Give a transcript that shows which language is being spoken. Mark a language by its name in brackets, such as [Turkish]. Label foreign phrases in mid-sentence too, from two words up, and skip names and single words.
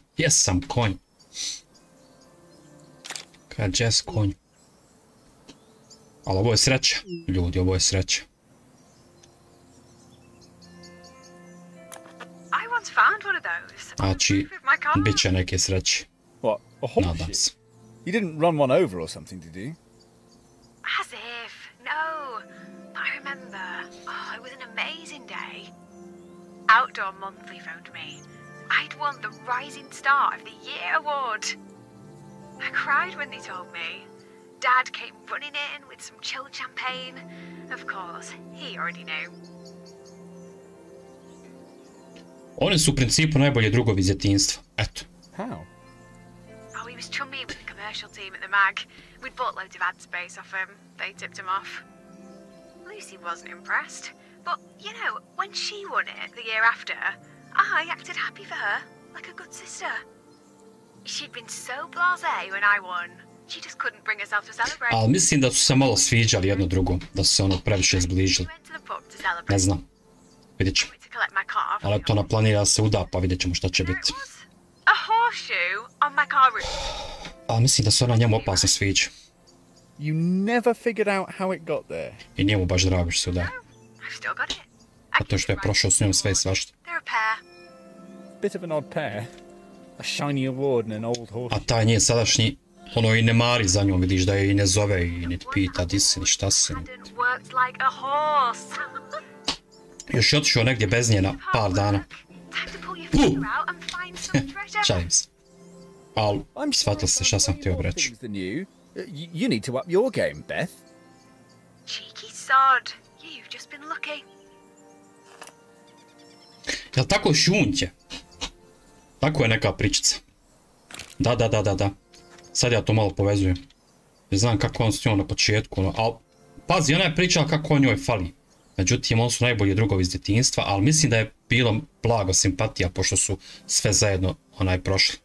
[Croatian] Jesam konj. Kad jes konj. Ali ovo je sreća. Ljudi, ovo je sreća. Znači, bit će neke sreće. [English] What? A horse? [Croatian] Nadam se. [English] You didn't run one over or something, did you? As if. No. But I remember. Oh, it was an amazing day. Outdoor Monthly phoned me. I'd won the Rising Star of the Year award. I cried when they told me. Dad came running in with some chilled champagne. Of course, he already knew. [Croatian] Oni su u principu najbolji drugovi iz djetinjstva. Eto. [English] How? Oh, he was chummy with the commercial team at the mag. We'd bought loads of ad space off him. They tipped him off. Lucy wasn't impressed. But, you know, when she won it the year after, I acted happy for her, like a good sister. She'd been so blasé when I won. She just couldn't bring herself to celebrate. [Croatian] Ali mislim da su se malo sviđali jedno drugom. Da su se ono previše zbližili. Ne znam. Vidjet ćemo. Ali to planira da se uda, pa vidjet ćemo šta će biti. [English] A horseshoe on my car roof. [Croatian] Ali mislim da se ona njemu opasno sviđa. [English] You never figured out how it got there. [Croatian] I njemu baš drago što se uda. [English] I've still got it. [Croatian] Zato što je prošao s njom sve i svašta. [English] They're a pair. Bit of an odd pair. A shiny award and an old horse. [Croatian] A taj nije sadašnji, ono i ne mari za njom, vidiš da je i ne zove i ne pita di si ni šta si. [English] Worked like a horse. [Croatian] Još je otišao negdje bez nje na par dana. Šalim se. Ali, shvatili ste šta sam htio reći. [English] You need to up your game, Beth. Cheeky sod. You've just been lucky. [Croatian] Jel tako šunće? Tako je neka pričica. Da. Sad ja to malo povezujem. Ne znam kako on s njom na početku, ali pazi, ona je pričala kako on njoj fali. Međutim, oni su najbolji drugovi iz djetinjstva, ali mislim da je bilo blago simpatija, pošto su sve zajedno prošli.